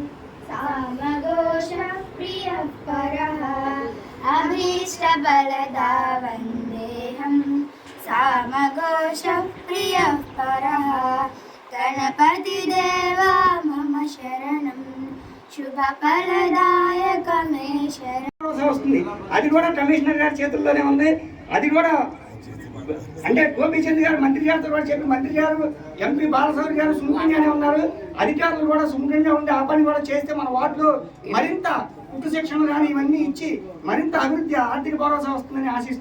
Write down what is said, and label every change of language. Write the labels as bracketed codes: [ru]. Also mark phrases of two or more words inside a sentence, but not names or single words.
[sa] सामघोषप्रियः परः अभीष्टफलदा वन्देऽहं सामघोषप्रियः परः गणपतिदेवा मम शरणं शुभफलदायकमे शरणं [te] వస్తుంది. అది కూడా కమిషనర్ గారి చేతుల్లోనే ఉంది. అది కూడా అంటే గోపీచంద్ గారు మంత్రి గారితో కూడా చెప్పి మంత్రి గారు ఎంపీ బాలసౌరి గారు సుముఖంగానే ఉన్నారు. అధికారులు కూడా సుముఖంగా ఉండి ఆ పని కూడా చేస్తే మన వార్డులో మరింత ఉక్కు శిక్షణ కానీ ఇవన్నీ ఇచ్చి మరింత అభివృద్ధి ఆర్థిక భరోసా వస్తుందని ఆశిస్తూ